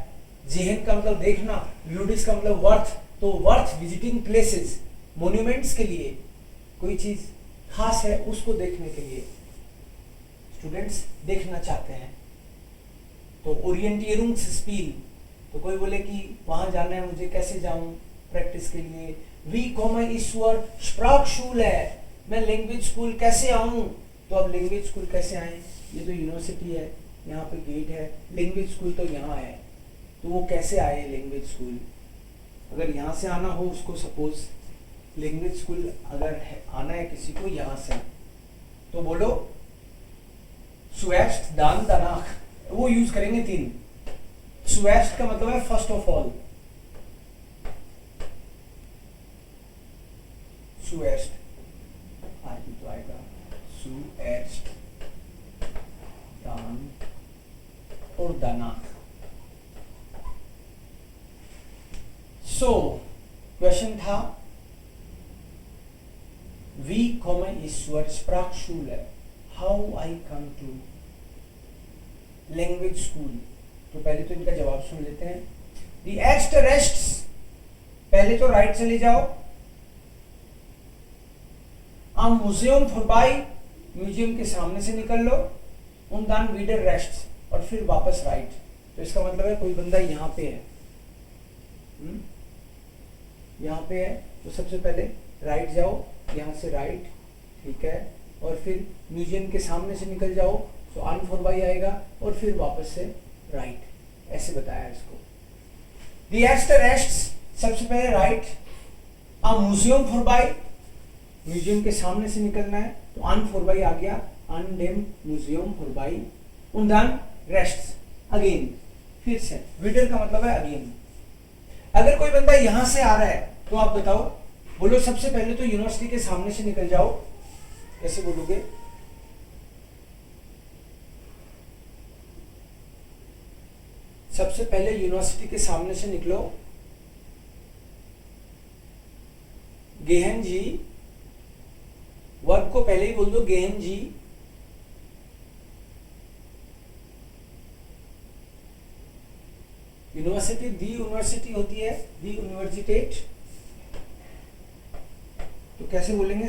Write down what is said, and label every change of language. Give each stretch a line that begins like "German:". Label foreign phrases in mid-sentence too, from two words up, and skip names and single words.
Hindi: जेहन का मतलब देखना, लुडिस का मतलब वर्थ, तो
English: worth visiting places,
Hindi: मोन्यूमेंट्स के लिए कोई चीज खास है उसको देखने के लिए स्टूडेंट्स देखना चाहते हैं। तो ओरिएंटियरुंग्सस्पील, तो कोई बोले कि वहां जाना है मुझे, कैसे जाऊं प्रैक्टिस के लिए?
German: वी komme ist zur Sprachschule,
Hindi: मैं लैंग्वेज स्कूल कैसे आऊं? तो अब लैंग्वेज स्कूल कैसे आए? ये तो यूनिवर्सिटी है, यहाँ पे गेट है, लैंग्वेज स्कूल तो यहाँ है, तो वो कैसे आए लैंग्वेज स्कूल? अगर यहाँ से आना हो उसको, सपोज लैंग्वेज स्कूल अगर आना है किसी को यहाँ से, तो बोलो
German: zuerst dann danach,
Hindi: वो यूज करेंगे 3। zuerst का मतलब है
English: first of all,
Hindi: zuerst आगे तो आएगा
German: zuerst dann
Hindi: और danach।
German: सो क्वेश्चन था wie komme ich zur Sprachschule,
English: how I come to language school।
Hindi: तो पहले तो इनका जवाब सुन लेते हैं।
German: The erste rechts,
Hindi: पहले तो राइट चले जाओ,
German: am Museum vorbei,
Hindi: म्यूजियम के सामने से निकल लो,
German: und dann wieder rechts,
Hindi: और फिर वापस राइट। तो इसका मतलब है कोई बंदा यहाँ पे है, यहाँ पे है, तो सबसे पहले राइट जाओ, यहाँ से राइट, ठीक है, और फिर म्यूजियम के सामने से निकल जाओ, तो
German: an vorbei
Hindi: आएगा, और फिर वापस से राइट, ऐसे बताया इसको।
German: Die erste rechts,
Hindi: सबसे पहले राइट,
German: am Museum vorbei,
Hindi: म्यूजियम के सामने से निकलना है, तो
German: an vorbei
Hindi: आ गया,
German: an dem Museum vorbei, und dann rechts अगेन,
Hindi: फिर से। विडर का मतलब है अगेन। अगर कोई बंदा यहां से आ रहा है तो आप बताओ, बोलो सबसे पहले तो यूनिवर्सिटी के सामने से निकल जाओ, कैसे बोलोगे? सबसे पहले यूनिवर्सिटी के सामने से निकलो,
German: Gehen Sie,
Hindi: वर्ब को पहले ही बोल दो
German: Gehen Sie,
Hindi: यूनिवर्सिटी दी यूनिवर्सिटी होती है,
German: die Universität,
Hindi: तो कैसे बोलेंगे?